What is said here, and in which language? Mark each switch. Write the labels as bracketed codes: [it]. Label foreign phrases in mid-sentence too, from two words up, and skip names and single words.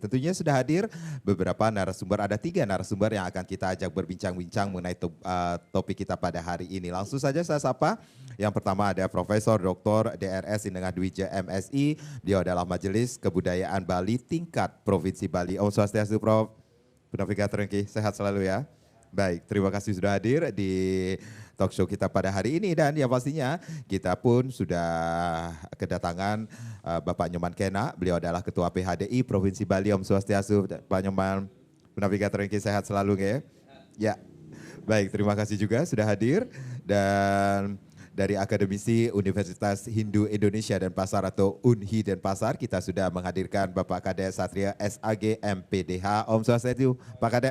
[id] Tentunya sudah hadir beberapa narasumber, ada 3 narasumber yang akan kita ajak berbincang-bincang mengenai topik kita pada hari ini. Langsung saja saya sapa. Yang pertama ada Profesor Dr. DRS Inengah Dwija MSI, dia adalah Majelis Kebudayaan Bali tingkat Provinsi Bali. Om Swastiastu Prof. Penavigator sehat selalu ya. Baik, terima kasih sudah hadir di [en] talk show [id] kita pada hari ini dan ya pastinya kita pun sudah kedatangan Bapak Nyoman Kena, beliau adalah Ketua PHDI Provinsi Bali. Om Swastiastu Pak Nyoman, Penavigator sehat selalu ya. Ya, baik terima kasih juga sudah hadir dan dari Akademisi Universitas Hindu Indonesia dan Pasar atau UNHI dan Pasar kita sudah menghadirkan Bapak Kadek Satria SAG MPDH. Om Swastiastu Pak Kadek.